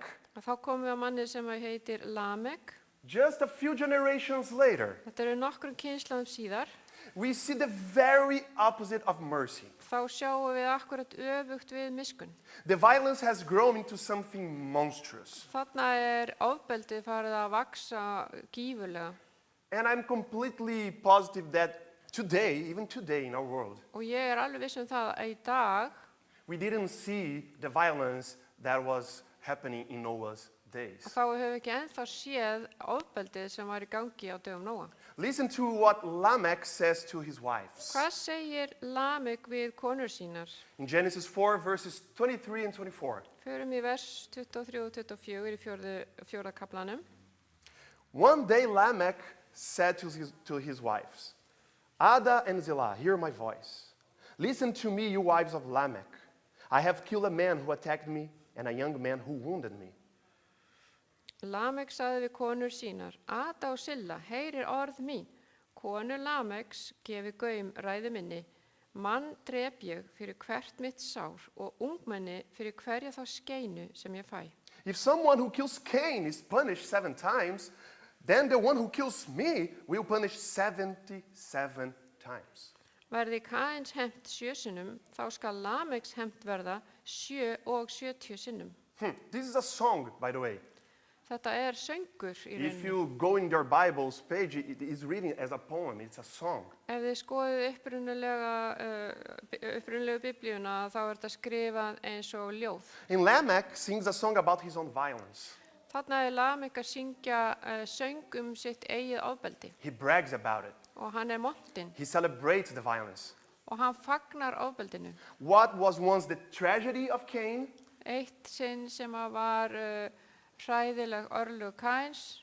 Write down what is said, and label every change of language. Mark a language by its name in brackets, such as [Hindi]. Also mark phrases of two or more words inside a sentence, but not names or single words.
[Icelandic] að þá komum við að manni sem heitir Lamek. [English] just a few generations later, [Icelandic] Þetta nokkrum kynslóðum síðar. [English] we see the very opposite of mercy. [Icelandic] Þá sjáum við akkurat öfugt við miskun. [English] The violence has grown into something monstrous. [Icelandic] Þarna ofbeldið farið að vaksa gífurlega. [English] And I'm completely positive that today, even today in our world, [Icelandic] Og ég alveg viss það að í dag [English] we didn't see the violence that was happening in Noah's days. [Icelandic] þá höfum við ekki ennþá séð ofbeldið sem var í gangi á dögum Nóa. [English] Listen to what Lamech says to his wives. [Icelandic] Hvað segir Lamek við konur sínar? [English] In Genesis 4, verses 23 and 24. [Icelandic] Förum í vers 23 og 24 í fjórða kaplanum. [English] One day Lamech said to his wives, Ada and Zillah, hear my voice. Listen to me, you wives of Lamech. I have killed a man who attacked me and a young man who wounded me. [Icelandic] Lamek sagði við konur sínar, Ada og Silla, heyrir orð mín. Konur Lameks gefi gaum ræðu minni. Mann drep ég fyrir hvert mitt sár og ungmenni fyrir hverja þá skeinu sem ég fæ. [English] If someone who kills Cain is punished 7 times, then the one who kills me will punish 77 times. [Icelandic] Verði Kains hefnt 7 sinnum, þá skal Lameks hefnt verða 70 sinnum. [English] This is a song, by the way. [Icelandic] Þetta söngur í [English] If [Icelandic] rauninni. [English] you go in your Bible's page, it is written as a poem. It's a song. [Icelandic] Ef þið skoðið upprunalegu biblíuna, þá þetta skrifað eins og ljóð. [English] And Lamech sings a song about his own violence. [Icelandic] Þarna Lamek að syngja söng sitt eigið ofbeldi [English] He brags about it. [Icelandic] og hann montinn [English] He celebrates the violence. [Icelandic] og hann fagnar ofbeldinu. [English] What was once the tragedy of Cain, [Icelandic] Eitt sinn sem var hræðileg örlög Kains,